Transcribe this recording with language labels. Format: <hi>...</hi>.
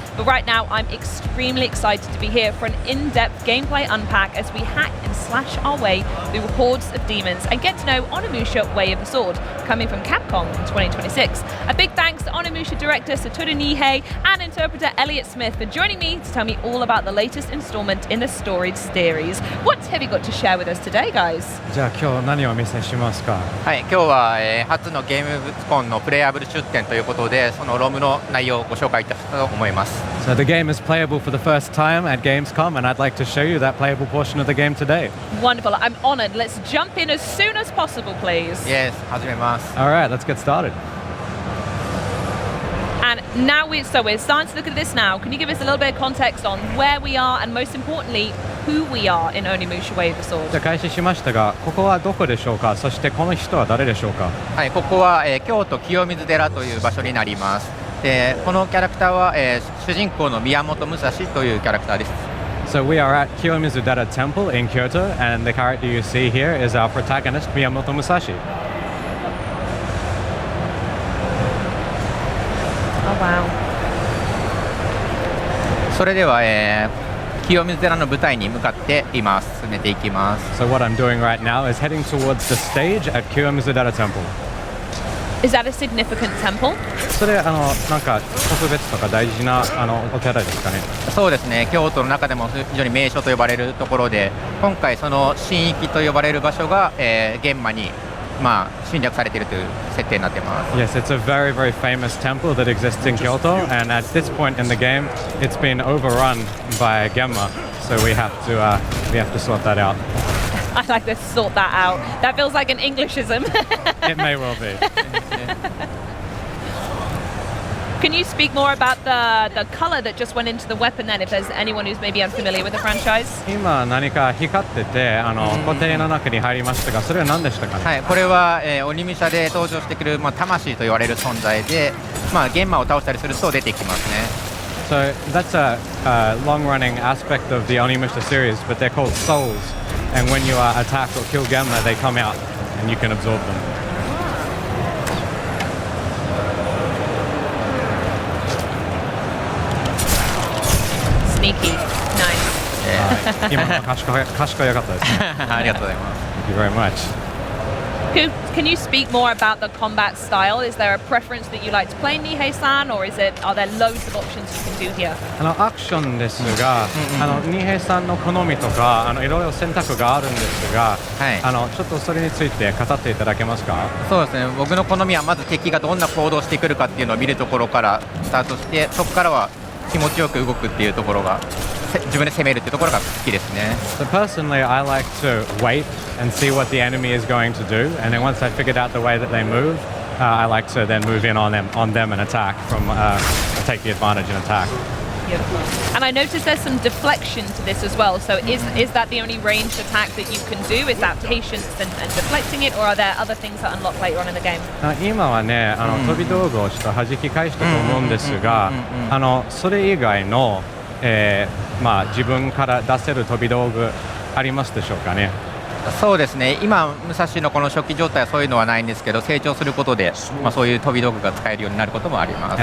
<en>But right now, I'm extremely excited to be here for an in-depth gameplay unpack as we hack and slash our way through hordes of demons and get to know Onimusha Way of the Sword, coming from Capcom in 2026. A big thanks to Onimusha director Satoru Nihei and interpreter Elliot Smith for joining me to tell me all about the latest installment in the Storied series. What have you got to share with us today, guys?</en> <ja>じゃあ今日何をお見せしますか？はい、今日は、初のゲームコンのプレイアブル出展ということで、そのロムの内容をご紹介いたしたと思います。</ja> <en>So the game is playable for the first time at Gamescom, and I'd like to show you that playable portion of the game today. Wonderful. I'm honored. Let's jump in as soon as possible, please.</en> <ja>Yes, 始めます。</ja> <en>All right, let's get started. And now we're starting to look at this now. Can you give us a little bit of context on where we are and most importantly, who we are in Onimusha Way of the Sword?</en> <ja>じゃあ開始しましたが、ここはどこでしょうか？そしてこの人は誰でしょうか？はい、ここは、京都清水寺という場所になります。で、このキャラクターは、主人公の宮本武蔵というキャラクターです。</ja> <en>So we are at Kiyomizu-dera Temple in Kyoto, and the character you see here is our protagonist, Miyamoto Musashi. Oh, wow.</en> <ja>それでは、清水寺の舞台に向かって今進めていきます。</ja> <en>So what I'm doing right now is heading towards the stage at Kiyomizu-dera Temple. Is that a significant temple?</en> <ja>それなんか特別とか大事なお寺ですかね？そうですね、京都の中でも非常に名所と呼ばれるところで、今回その神域と呼ばれる場所が、現場に侵略されているという設定になっています。</ja> <en>Yes, it's a very, very famous temple that exists in Kyoto, and at this point in the game, it's been overrun by Genma, so we have to sort that out. I like to sort that out. That feels like an Englishism. It may well be. Can you speak more about the color that just went into the weapon then, if there's anyone who's maybe unfamiliar with the franchise?</en> <ja>今何か光ってて固定の中に入りましたが、それは何でしたかね？はい、これは、鬼武者で登場してくる、魂と言われる存在で、ゲンマを倒したりすると出てきますね。</ja> <en>So that's a long-running aspect of the Onimusha series, but they're called souls. And when you attack or kill Genma, they come out and you can absorb them. Sneaky. Nice.</en> <ja>今の賢いかったですね。ありがとうございます。</ja> <en>Thank you very much. Can you speak more about the combat style? Is there a preference that you like to play Nihei-san, or are there loads of options you can do here?</en> <ja>アクションですが、ニヘイさんの好みとかいろいろ選択があるんですが、ちょっとそれについて語っていただけますか？そうですね、僕の好みはまず敵がどんな行動をしてくるかっていうのを見るところからスタートして、そこからは気持ちよく動くっていうところが、自分で攻めるっていうところが好きですね。</ja> <en>So personally, I like to wait and see what the enemy is going to do, and then once I figured out the way that they move, I like to then move in on them and attack take the advantage and attack. Beautiful. And I noticed there's some deflection to this as well. So is that the only ranged attack that you can do? Is that patience and deflecting it, or are there other things that unlock later on in the game?</en> <ja>今はね、飛び道具をちょっと弾き返したと思うんですが、それ以外の、自分から出せる飛び道具ありますでしょうかね？そうですね、今武蔵のこの初期状態はそういうのはないんですけど、成長することで、そういう飛び道具が使えるようになることもあります。</ja>